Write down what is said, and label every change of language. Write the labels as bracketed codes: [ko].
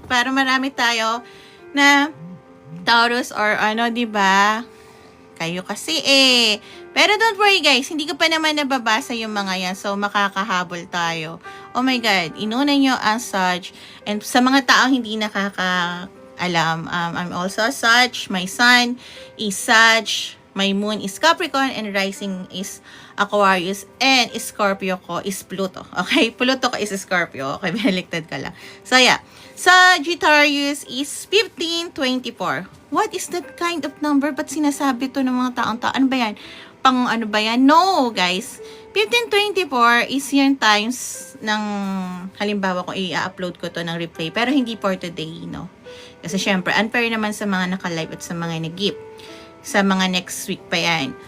[tl] Para marami tayo na Taurus or ano, diba? Kayo kasi eh. Pero [en] don't worry guys, [tl] hindi ko pa naman nababasa yung mga yan. So, makakahabol tayo. [en] Oh my God, [tl] inuna nyo ang Sag. [en] And [tl] sa mga taong hindi nakakaalam, [en] I'm also a Sag. My sun is Sag. My moon is Capricorn and rising is Aquarius and Scorpio ko is Pluto. Okay? Pluto ko is Scorpio. Okay, [tl] baliktad ka lang. [en] So, yeah. Sagittarius is 1524. What is that kind of number? [tl] Ba't sinasabi to ng mga taong tao? Ano ba yan? Pang ano ba yan? No, guys. 1524 is yung times ng, halimbawa kung i-upload ko to ng replay. Pero hindi for today, no? Kasi syempre, unfair naman sa mga naka-live at sa mga nag-gift. Sa mga next week pa yan.